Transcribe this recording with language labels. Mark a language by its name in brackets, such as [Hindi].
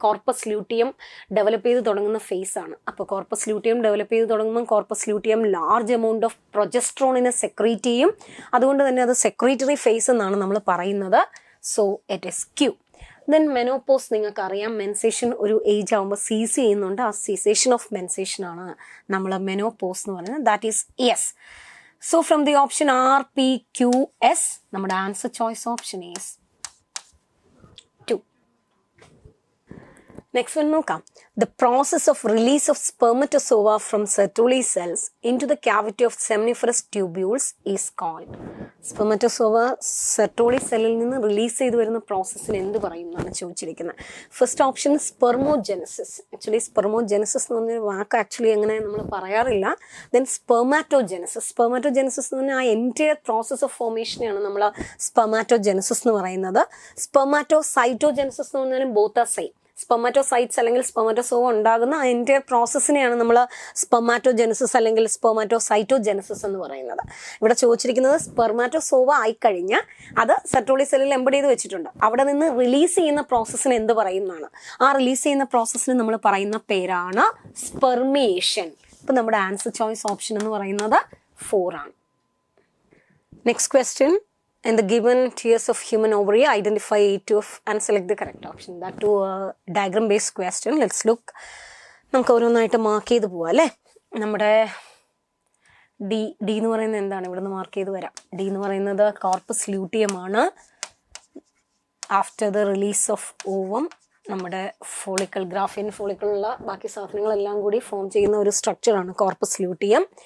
[Malayalam] Corpus luteum develop ചെയ്ത് തുടങ്ങുന്ന face ആണ്. അപ്പോൾ കോർപ്പസ് ലൂട്ടിയം ഡെവലപ്പ് ചെയ്ത് തുടങ്ങുമ്പോൾ corpus luteum large amount of പ്രൊജസ്ട്രോണിനെ secrete ചെയ്യും. അതുകൊണ്ട് തന്നെ അത് സെക്രീറ്ററി ഫേസ് എന്നാണ് നമ്മൾ പറയുന്നത്. [English] So it is Q. [Malayalam] Then menopause. നിങ്ങൾക്ക് അറിയാം മെൻസേഷൻ ഒരു ഏജ് ആകുമ്പോൾ സീസ് ചെയ്യുന്നുണ്ട്. ആ സീസേഷൻ ഓഫ് മെൻസേഷൻ ആണ് നമ്മൾ മെനോപോസ് എന്ന് പറയുന്നത്. [English] That is yes. So from the option R, P, Q, S, നമ്മുടെ answer choice option is 2. [Malayalam] Next one നോക്കാം. [English] The process of release of spermatozoa from Sertoli cells into the cavity of seminiferous tubules is called. [Malayalam] Spermatozoa Sertoli സെല്ലിൽ നിന്ന് release ചെയ്ത് വരുന്ന പ്രോസസ്സിന് എന്ത് പറയും എന്നാണ് ചോദിച്ചിരിക്കുന്നത്. First option സ്പെർമോജെനസിസ്. ആക്ച്വലി സ്പെർമോജെനസിസ് എന്ന് പറഞ്ഞൊരു വാക്ക് ആക്ച്വലി അങ്ങനെ നമ്മൾ പറയാറില്ല. Then spermatogenesis. സ്പെർമാറ്റോജെനസിസ് എന്ന് പറഞ്ഞാൽ ആ എൻറ്റയർ പ്രോസസ് ഓഫ് ഫോർമേഷനെയാണ് നമ്മൾ സ്പെർമാറ്റോജെനസിസ് എന്ന് പറയുന്നത്. സ്പെർമാറ്റോസൈറ്റോജെനസിസ് എന്ന് പറഞ്ഞാലും [English] Both are same. [Malayalam] സ്പെർമാറ്റോസൈറ്റ്സ് അല്ലെങ്കിൽ സ്പെർമാറ്റോസോവ ഉണ്ടാകുന്ന ആ എൻറ്റയർ പ്രോസസ്സിനെയാണ് നമ്മൾ സ്പെർമാറ്റോജെനസിസ് അല്ലെങ്കിൽ സ്പെർമാറ്റോസൈറ്റോജെനസിസ് എന്ന് പറയുന്നത്. ഇവിടെ ചോദിച്ചിരിക്കുന്നത് സ്പെർമാറ്റോസോവ ആയിക്കഴിഞ്ഞാൽ അത് സെർട്ടോളി സെല്ലിൽ എംബഡ് ചെയ്ത് വെച്ചിട്ടുണ്ട്. അവിടെ നിന്ന് റിലീസ് ചെയ്യുന്ന പ്രോസസ്സിന് എന്ത് പറയുന്നതാണ്? ആ റിലീസ് ചെയ്യുന്ന പ്രോസസ്സിന് നമ്മൾ പറയുന്ന പേരാണ് സ്പെർമിയേഷൻ. ഇപ്പം നമ്മുടെ ആൻസർ ചോയ്സ് ഓപ്ഷൻ എന്ന് പറയുന്നത് 4 ആണ്. [English] Next question. In the given tiers of human ovary, identify each of and select the correct option. That to a diagram based question. Let's look. [Malayalam] നമുക്ക് ഓരോന്നായിട്ട് മാർക്ക് ചെയ്ത് പോവാം അല്ലേ. നമ്മുടെ ഡി എന്ന് പറയുന്നത് എന്താണ്? ഇവിടെ നിന്ന് മാർക്ക് ചെയ്ത് വരാം. ഡി എന്ന് പറയുന്നത് കോർപ്പസ് ലൂട്ടിയം ആണ്. [English] after the release of ovum [Malayalam] നമ്മുടെ ഫോളിക്കിൾ, ഗ്രാഫിയൻ ഫോളിക്കിളുള്ള ബാക്കി സാധനങ്ങളെല്ലാം കൂടി ഫോം ചെയ്യുന്ന ഒരു സ്ട്രക്ചറാണ് കോർപ്പസ് ലൂട്ടിയം.